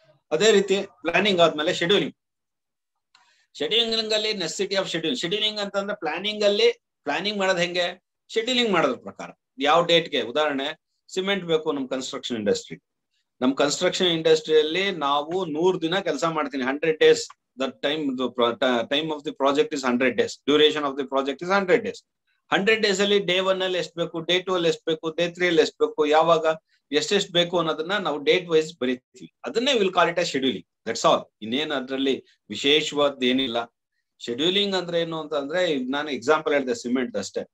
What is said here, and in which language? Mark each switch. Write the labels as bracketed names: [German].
[Kannada] ಅದೇ ರೀತಿ ಪ್ಲಾನಿಂಗ್ ಆದ್ಮೇಲೆ ಶೆಡ್ಯೂಲಿಂಗ್. ಶೆಡ್ಯೂಲಿಂಗ್ ಅಲ್ಲಿ ನೆಸೆಸಿಟಿ ಆಫ್ ಶೆಡ್ಯೂಲಿಂಗ್ ಅಂತಂದ್ರೆ ಪ್ಲಾನಿಂಗ್ ಮಾಡೋದು ಹೆಂಗೆ, ಶೆಡ್ಯೂಲಿಂಗ್ ಮಾಡೋದ್ರ ಪ್ರಕಾರ. ಯಾವ ಡೇಟ್ಗೆ, ಉದಾಹರಣೆ ಸಿಮೆಂಟ್ ಬೇಕು ನಮ್ ಕನ್ಸ್ಟ್ರಕ್ಷನ್ ಇಂಡಸ್ಟ್ರಿ. ನಮ್ ಕನ್ಸ್ಟ್ರಕ್ಷನ್ ಇಂಡಸ್ಟ್ರಿಯಲ್ಲಿ ನಾವು 100 ದಿನ ಕೆಲಸ ಮಾಡ್ತೀನಿ, 100 days. [English] The time of the project is 100 days. Duration of the project is 100 days. [Kannada] 100 days ಅಲ್ಲಿ ಡೇ 1 ಅಲ್ಲಿ ಎಷ್ಟು ಬೇಕು, ಡೇ 2 ಅಲ್ಲಿ ಎಷ್ಟು ಬೇಕು, ಡೇ 3 ಅಲ್ಲಿ ಎಷ್ಟು ಬೇಕು, ಯಾವಾಗ ಎಷ್ಟೆಷ್ಟು ಬೇಕು ಅನ್ನೋದನ್ನ ನಾವು ಡೇಟ್ ವೈಸ್ ಬರೀತೀವಿ. ಅದನ್ನೇ [English] Will call it as scheduling. That's all. [Kannada] ಇನ್ನೇನು ಅದ್ರಲ್ಲಿ ವಿಶೇಷವಾದ ಏನಿಲ್ಲ. ಶೆಡ್ಯೂಲಿಂಗ್ ಅಂದ್ರೆ ಏನು ಅಂತಂದ್ರೆ, ನಾನು ಎಕ್ಸಾಂಪಲ್ ಹೇಳಿದೆ ಸಿಮೆಂಟ್ ಅಷ್ಟೇ.